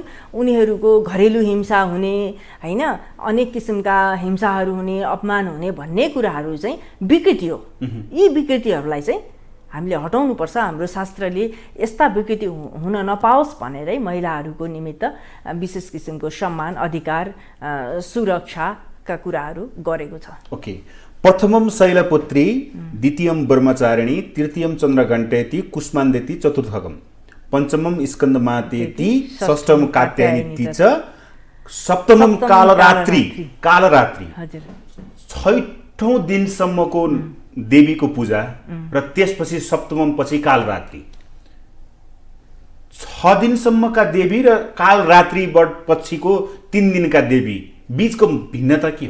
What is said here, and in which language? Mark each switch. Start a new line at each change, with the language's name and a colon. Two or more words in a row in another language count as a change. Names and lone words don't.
Nepali: उनीहरूको घरेलु हिंसा हुने होइन, अनेक किसिमका हिंसाहरू हुने, अपमान हुने भन्ने कुराहरू चाहिँ विकृति हो। यी विकृतिहरूलाई चाहिँ हामीले हटाउनुपर्छ, हाम्रो शास्त्रले यस्ता विकृति हुन नपाओस् भनेरै महिलाहरूको निमित्त विशेष किसिमको सम्मान, अधिकार, सुरक्षाका कुराहरू गरेको छ। ओके।
Sanskrit: प्रथमम शैलपुत्री, द्वितीयम ब्रह्मचारिणी, तृतीयम चन्द्रघण्टेति, कुष्माण्डेति, चतुर्थकम पञ्चमम स्कन्दमातेति, षष्ठम कात्यायनीति च, सप्तमम कालरात्रि।
Nepali: हजुर। 6औं दिनसम्मको देवीको पूजा र त्यसपछि सप्तमम पछि कालरात्रि। 6 दिनसम्मका देवी र कालरात्रि पछिको 3 दिनका देवी बीचको भिन्नता के हो?